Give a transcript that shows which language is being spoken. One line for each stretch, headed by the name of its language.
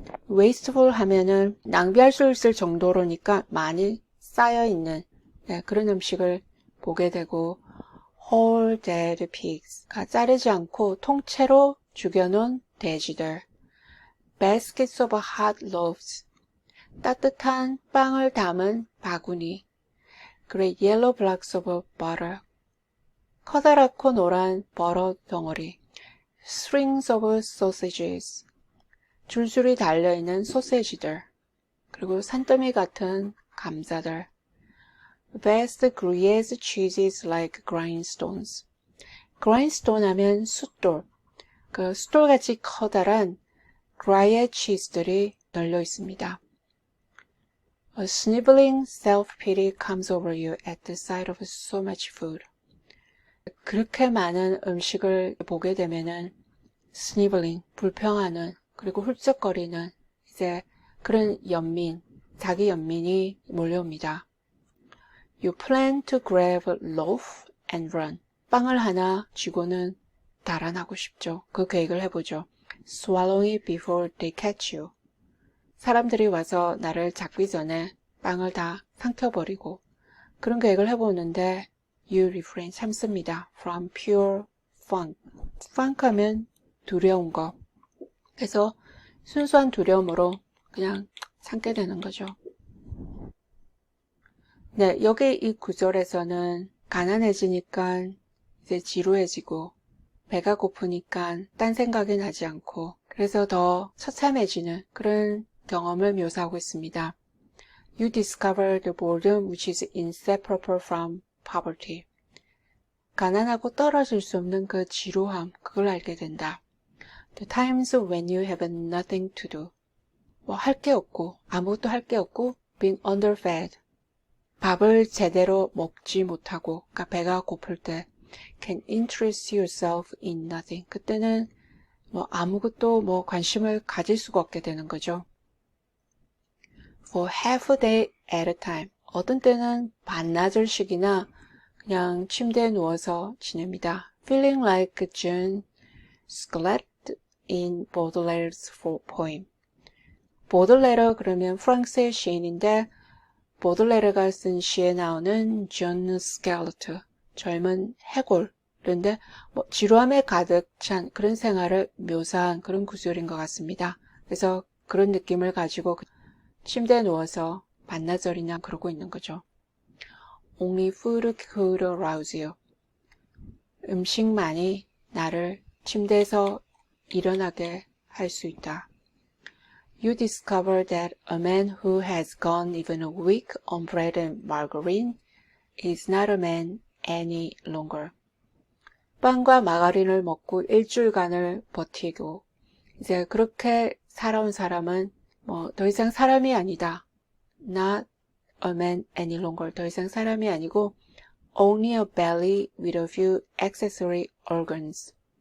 Korean: wasteful 하면은 낭비할 수 있을 정도로니까 많이 쌓여있는 그런 음식을 보게 되고,
English: whole dead pigs
Korean: 가 자르지 않고 통째로 죽여놓은 돼지들,
English: baskets of hot loaves,
Korean: 따뜻한 빵을 담은 바구니,
English: great yellow blocks of butter,
Korean: 커다랗고 노란 버터 덩어리,
English: strings of sausages,
Korean: 줄줄이 달려있는 소세지들, 그리고 산더미 같은 감자들,
English: vast Gruyere cheeses like grindstones.
Korean: grindstone 하면 숫돌, 그 숫돌같이 커다란 Gruyere 치즈들이 널려 있습니다.
English: A sniveling self-pity comes over you at the sight of so much food.
Korean: 그렇게 많은 음식을 보게 되면은 sniveling, 불평하는, 그리고 훌쩍거리는 이제 그런 연민, 자기 연민이 몰려옵니다.
English: You plan to grab a loaf and run.
Korean: 빵을 하나 쥐고는 달아나고 싶죠. 그 계획을 해보죠.
English: Swallow it before they catch you.
Korean: 사람들이 와서 나를 잡기 전에 빵을 다 삼켜버리고 그런 계획을 해보는데
English: you refrain
Korean: 참습니다.
English: From pure funk.
Korean: funk 하면 두려운 거. 그래서 순수한 두려움으로 그냥 참게 되는 거죠. 네, 여기 이 구절에서는 가난해지니까 이제 지루해지고 배가 고프니까 딴 생각이 나지 않고 그래서 더 처참해지는 그런 경험을 묘사하고 있습니다.
English: You discover the boredom which is inseparable from poverty.
Korean: 가난하고 떨어질 수 없는 그 지루함, 그걸 알게 된다.
English: The times when you have nothing to do.
Korean: 뭐 할 게 없고 아무것도 할 게 없고
English: being underfed.
Korean: 밥을 제대로 먹지 못하고 그러니까 배가 고플 때
English: can interest yourself in nothing.
Korean: 그때는 뭐 아무것도 뭐 관심을 가질 수가 없게 되는 거죠.
English: For half a day at a time.
Korean: 어떤 때는 반나절씩이나 그냥 침대에 누워서 지냅니다.
English: Feeling like Jean Squelette in Baudelaire's poem.
Korean: 보들레르 그러면 프랑스의 시인인데 보들레르가 쓴 시에 나오는 존 스켈레트, 젊은 해골. 그런데 뭐 지루함에 가득 찬 그런 생활을 묘사한 그런 구절인 것 같습니다. 그래서 그런 느낌을 가지고 침대에 누워서 반나절이나 그러고 있는 거죠.
English: Only food could arouse you.
Korean: 음식만이 나를 침대에서 일어나게 할 수 있다.
English: You discover that a man who has gone even a week on bread and margarine is not a man any longer.
Korean: 빵과 마가린을 먹고 일주일간을 버티고 이제 그렇게 살아온 사람은 뭐 더 이상 사람이 아니다.
English: Not a man any longer.
Korean: 더 이상 사람이 아니고
English: only a belly with a few accessory organs.